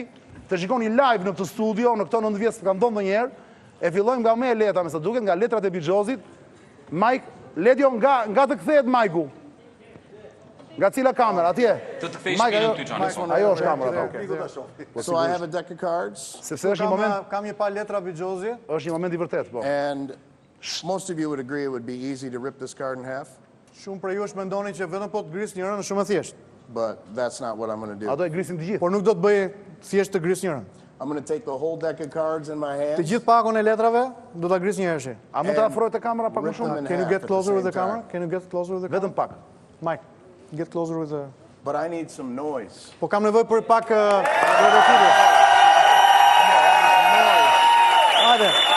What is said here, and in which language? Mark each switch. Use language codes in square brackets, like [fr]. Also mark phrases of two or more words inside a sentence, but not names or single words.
[sq] Të shikoni live në këtë studio, në këto 9 vjet s'ka ndodhur ndonjëherë. E fillojmë nga më e lehta, me sa duket, nga letrat e Bixhozit. Mike, Ledio nga të kthehet Majku. Nga cila kamera, atje? Të kthej shpinën ty, Çani. Ajo është kamera, po. [en] So I have a deck of cards. [sq] Sepse është një moment, Kam një pa letra Bixhozi. është një moment i vërtet, po. [en] And most of you would agree it would be easy to rip this card in half, [sq] Shumë për ju mendoni që vetëm po të gris njërën është shumë e thjeshtë. [en] but that's not what I'm going to do. [sq] Ato e grisin të gjithë. Por nuk do të bëj thjesht të gris njërën. [en] I'm going to take the whole deck of cards in my [sq] Të [en] hands. [sq] gjithë pakun e letrave do ta gris njërëshi. A mund të afrohet te kamera pak më [en] Rip them [sq] shumë? [en] in Can you half get at closer with the same camera? time. Can you get closer with the camera? [sq] Vetëm pak. [en] Mike, get closer with the... But I need some noise. [sq] Po kam nevojë për pak rëvëtyrje. Hajde.